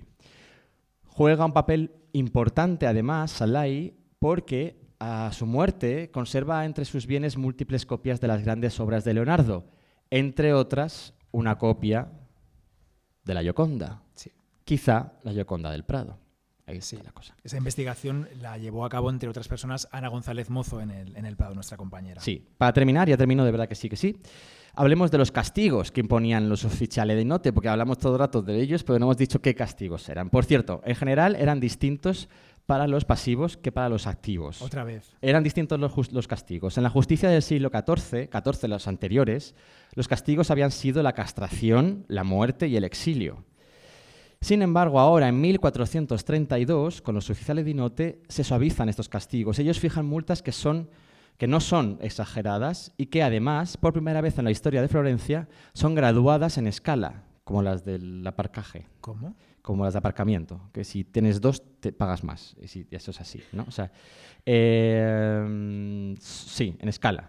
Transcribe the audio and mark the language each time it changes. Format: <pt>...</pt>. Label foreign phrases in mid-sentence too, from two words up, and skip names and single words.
<es>Juega un papel importante, además, Salai, porque a su muerte conserva entre sus bienes múltiples copias de las grandes obras de Leonardo, entre otras, una copia de la Gioconda. Sí. Quizá la Gioconda del Prado. Ahí está Sí. la cosa. Esa investigación la llevó a cabo, entre otras personas, Ana González Mozo en el Prado, nuestra compañera. Sí. Para terminar, ya termino de verdad que sí. Hablemos de los castigos que imponían los</es> <it>ufficiali di notte,</it> <es>porque hablamos todo el rato de ellos, pero no hemos dicho qué castigos eran. Por cierto, en general eran distintos para los pasivos que para los activos. Otra vez. Eran distintos los castigos. En la justicia del siglo XIV, los anteriores, los castigos habían sido la castración, la muerte y el exilio. Sin embargo, ahora, en 1432, con los</es> <it>ufficiali di notte,</it> <es>se suavizan estos castigos. Ellos fijan multas que no son exageradas y que, además, por primera vez en la historia de Florencia, son graduadas en escala, como las del aparcaje. ¿Cómo? Como las de aparcamiento, que si tienes 2 te pagas más. Y eso es así, ¿no? O sea, sí, en escala.</es>